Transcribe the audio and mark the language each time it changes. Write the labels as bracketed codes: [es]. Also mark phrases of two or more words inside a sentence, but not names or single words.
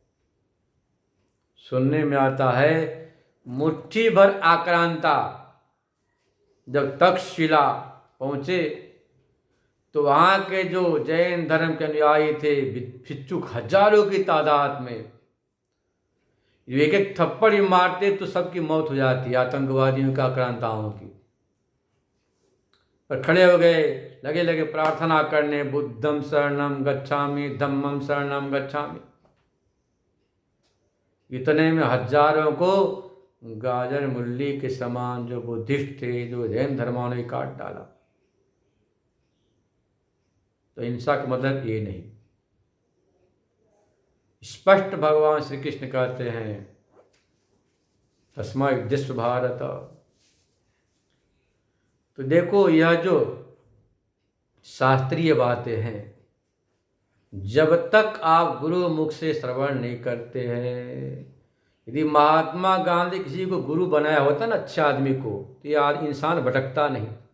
[hi] सुनने में आता है मुट्ठी भर आक्रांता जब तक्षशिला पहुंचे, तो वहां के जो जैन धर्म के अनुयायी थे, भिक्षुक हजारों की तादाद में, एक एक थप्पड़ ही मारते तो सबकी मौत हो जाती, आतंकवादियों का, आक्रांताओं की। पर खड़े हो गए, लगे लगे प्रार्थना करने, [pi] बुद्धम शरणम गच्छामि, धम्मम शरणम गच्छामि। [hi] इतने में हजारों को गाजर मूली के समान जो बुद्धिस्ट थे, जो जैन धर्मावलंबी ने काट डाला। तो हिंसा का मतलब ये नहीं। स्पष्ट भगवान श्री कृष्ण कहते हैं [sa] तस्मै युध्यस्व भारत। [hi] तो देखो, यह जो शास्त्रीय बातें हैं, जब तक आप गुरु मुख से श्रवण नहीं करते हैं, यदि महात्मा गांधी किसी को गुरु बनाया होता ना, अच्छे आदमी को, तो ये इंसान भटकता नहीं।